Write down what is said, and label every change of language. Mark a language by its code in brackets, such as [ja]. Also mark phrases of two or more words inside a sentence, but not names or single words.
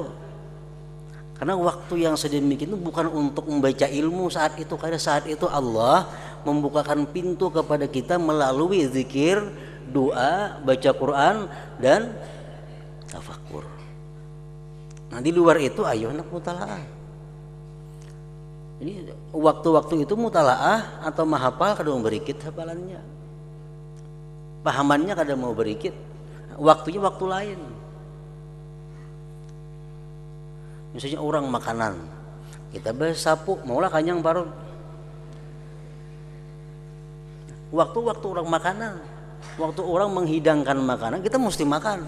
[id] Karena waktu yang sedemikian itu bukan untuk membaca ilmu saat itu, karena saat itu Allah membukakan pintu kepada kita melalui zikir, doa, baca Quran dan tafakur. Nah, di luar itu ayo nak mutalaah. [bjn] Ini waktu-waktu itu mutalaah atau mahafal kada mau berikit hafalannya, pahamannya kada mau berikit, waktunya waktu lain. Misalnya orang makanan, kita bersapu, maulah kanyang baru. [id] Waktu-waktu orang makanan, waktu orang menghidangkan makanan, kita mesti makan.